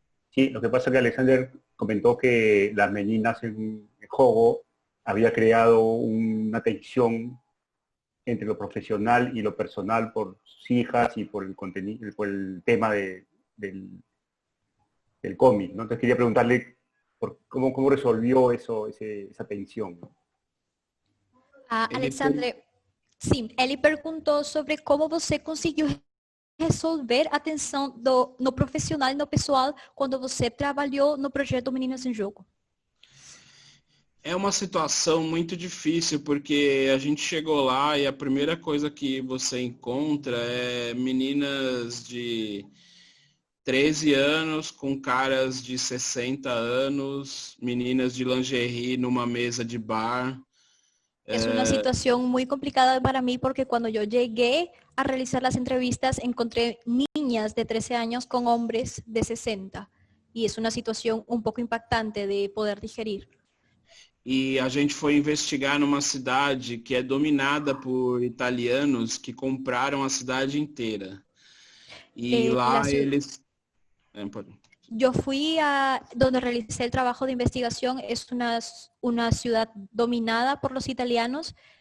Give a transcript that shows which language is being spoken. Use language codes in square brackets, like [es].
[es] Sí, lo que pasa es que Alexander comentó que las meninas en Jogo había creado una tensión entre lo profesional y lo personal por sus hijas y por el contenido, por el tema del cómic, ¿no? Entonces quería preguntarle cómo resolvió esa tensión, ¿no? [pt] Alexandre, sim, ele perguntou sobre como você conseguiu resolver a tensão no profissional e no pessoal quando você trabalhou no projeto Meninas em Jogo. É uma situação muito difícil, porque a gente chegou lá e a primeira coisa que você encontra é meninas de 13 anos com caras de 60 anos, meninas de lingerie numa mesa de bar. [es] Es una situación muy complicada para mí porque cuando yo llegué a realizar las entrevistas encontré niñas de 13 años con hombres de 60 y es una situación un poco impactante de poder digerir. [pt] E a gente foi investigar numa cidade que é dominada por italianos que compraram a cidade inteira. E lá eles... [es] Yo fui a donde realicé el trabajo de investigación, es una ciudad dominada por los italianos.